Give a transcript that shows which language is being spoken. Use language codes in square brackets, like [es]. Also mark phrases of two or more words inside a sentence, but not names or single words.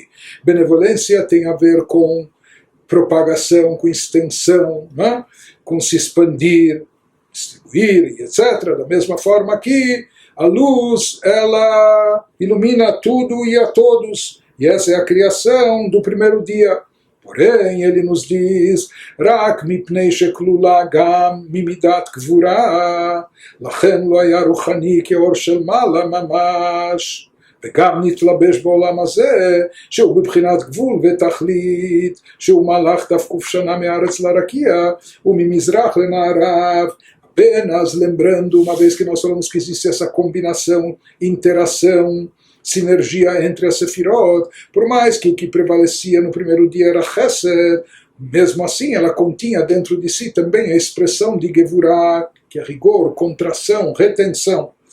[pt] Benevolência tem a ver com propagação, com extensão, né? Com se expandir, distribuir, etc. Da mesma forma que a luz, ela ilumina tudo e a todos. E essa é a criação do primeiro dia. Porém, ele nos diz, [he] רק מפני שכלולה גם ממדת גבורה, לכן לא היה רוחני כאור של מעלה ממש. וגם נתלבש בעולם הזה, שהוא בבחינת גבול ותכלית, שהוא מהלך דווקא שנה מארץ לרקיע, וממזרח למערב. [pt] Apenas lembrando, uma vez que nós falamos que existe essa combinação, interação, sinergia entre as Sefirot, por mais que o que prevalecia no primeiro dia era Chesed, mesmo assim ela continha dentro de si também a expressão de Gevurah, que é rigor, contração, retenção.